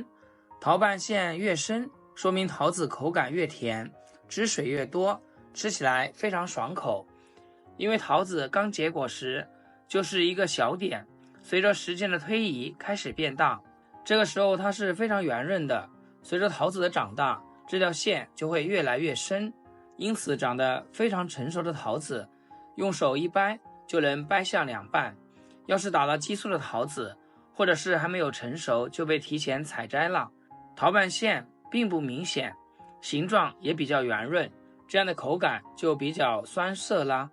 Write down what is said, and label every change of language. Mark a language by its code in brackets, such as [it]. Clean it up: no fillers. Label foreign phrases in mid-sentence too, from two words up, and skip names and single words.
[zh] 桃瓣線越深，說明桃子口感越甜，汁水越多，吃起來非常爽口。因為桃子剛結果時就是一個小點，隨着時間的推移開始變大，這個時候它是非常圓潤的。隨着桃子的長大，這條線就會越來越深，因此長得非常成熟的桃子，用手一掰就能掰下兩半。要是打了激素的桃子，或者是還沒有成熟就被提前採摘了，桃瓣線並不明顯，形狀也比較圓潤，這樣的口感就比較酸澀啦。